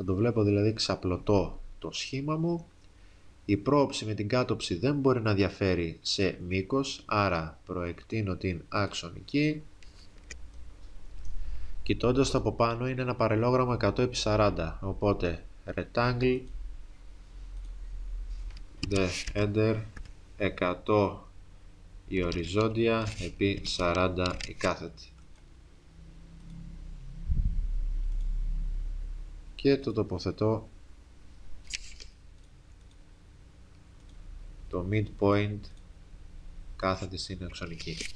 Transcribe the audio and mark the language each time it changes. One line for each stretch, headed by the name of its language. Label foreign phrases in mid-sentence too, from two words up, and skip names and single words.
Greek: Θα το βλέπω δηλαδή ξαπλωτό το σχήμα μου. Η πρόοψη με την κάτωψη δεν μπορεί να διαφέρει σε μήκος, άρα προεκτείνω την αξονική. Κοιτώντας το από πάνω είναι ένα παραλληλόγραμμο 100x40, οπότε
English: rectangle the enter
Greek: 100 η οριζόντια επί 40 η κάθετη. Και το τοποθετώ το midpoint κάθετη στην αξονική.